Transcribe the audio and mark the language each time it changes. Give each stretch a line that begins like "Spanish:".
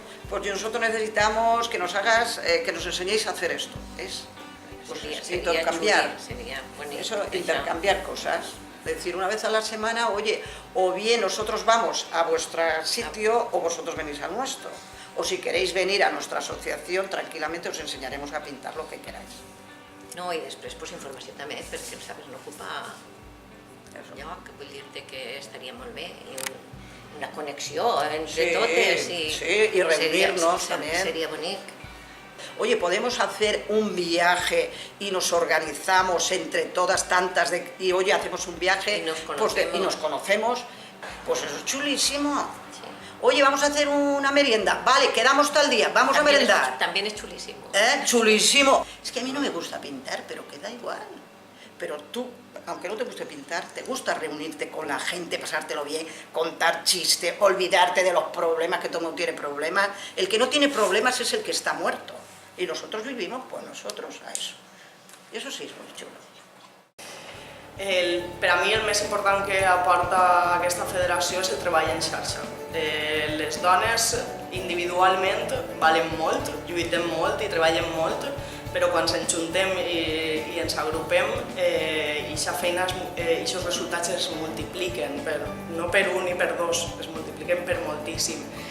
Spanish: Pues nosotros necesitamos que nos hagas, que nos enseñéis a hacer esto, intercambiar, intercambiar cosas. Es decir, una vez a la semana, oye, o bien nosotros vamos a vuestro sitio o vosotros venís al nuestro. O si queréis venir a nuestra asociación, tranquilamente os enseñaremos a pintar lo que queráis.
Catalan: No, i després informació també, perquè sabes, no ocupa lloc, vull dir-te que estaria molt bé, una connexió entre totes
Spanish: y reunirnos también. Sería bonito. Oye, podemos hacer un viaje y nos organizamos entre todas tantas y oye, hacemos un viaje y nos conocemos, pues eso es chulísimo. Oye, vamos a hacer una merienda, vale, quedamos tal día, vamos a merendar. También es chulísimo. Chulísimo. Es que a mí no me gusta pintar, pero queda igual. Pero tú, aunque no te guste pintar, te gusta reunirte con la gente, pasártelo bien, contar chistes, olvidarte de los problemas, que todo el mundo tiene problemas. El que no tiene problemas es el que está muerto. Y nosotros vivimos, pues nosotros, a eso.
Catalan: I això sí és molt xulo. Per a mi el més important que aporta aquesta federació és el treball en xarxa. Les dones individualment valen molt, lluitem molt i treballem molt, però quan ens juntem i ens agrupem, aquests resultats es multipliquen, no per un ni per dos, es multipliquen per moltíssim.